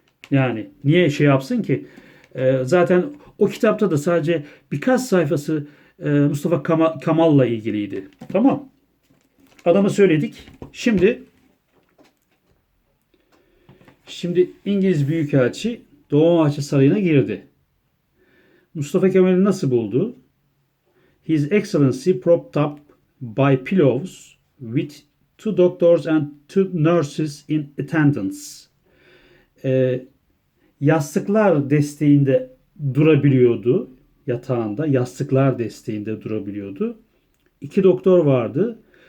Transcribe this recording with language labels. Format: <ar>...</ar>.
<tr>Yani niye yapsın ki? Zaten o kitapta da sadece birkaç sayfası Mustafa Kemal'la ilgiliydi. Tamam. Adamı söyledik. Şimdi İngiliz Büyükelçi Dolmabahçe Sarayı'na girdi. Mustafa Kemal'i nasıl buldu?</tr> <en>His Excellency propped up by pillows with 2 doctors and 2 nurses in attendance.</en> <tr>Yastıklar desteğinde durabiliyordu yatağında. Yastıklar desteğinde durabiliyordu. 2 doktor vardı.</tr>